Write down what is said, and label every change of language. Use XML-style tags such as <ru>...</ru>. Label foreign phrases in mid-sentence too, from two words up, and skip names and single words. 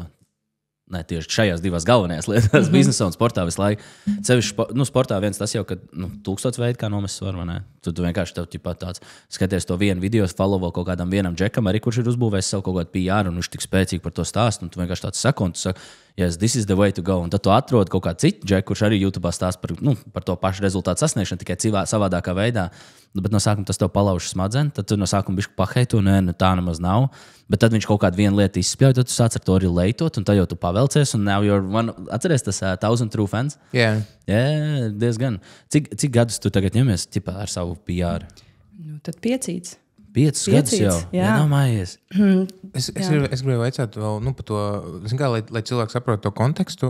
<lv>Ne, tieši šajās divās galvenajās lietās, biznesā un sportā visu laiku. Sevišķi, sportā viens tas jau, ka 1000 veidi, kā nomest svaru, vai ne? Tu vienkārši tev tāds skaties to vienu video, followo kaut kādam vienam džekam, arī kurš ir uzbūvējis savu kaut kādu PR, un viņš tik spēcīgi par to stāst, un tu vienkārši tāds saka, un tu saki,</lv> <en>yes, this is the way to go.</en> <lv>Un tad tu atrod kaut kādu citu džeku, kurš arī YouTube stāst par to pašu rezultātu sasniegšanu, tikai savādākā veidā. Bet no sākuma tas tev palauž smadzenes, tad tu no sākuma bišķi paheitu, tā nemaz nav. Bet tad viņš kaut kādu vienu lietu izspļauj, tad tu sāc ar to arī leitot, un tad jau tu pavelcies, un</lv> <en>now you're one.</en> <lv>Atceries tas 1000</lv> <en>true fans?</en> <lv>Jā. Jā, diezgan. Cik gadus tu tagad ņemies ar savu PR? Tad 5. 5 gadus jau. Jā, nav mājies. Es gribēju vaicāt vēl par to, kā, lai cilvēks saprot to kontekstu.</lv>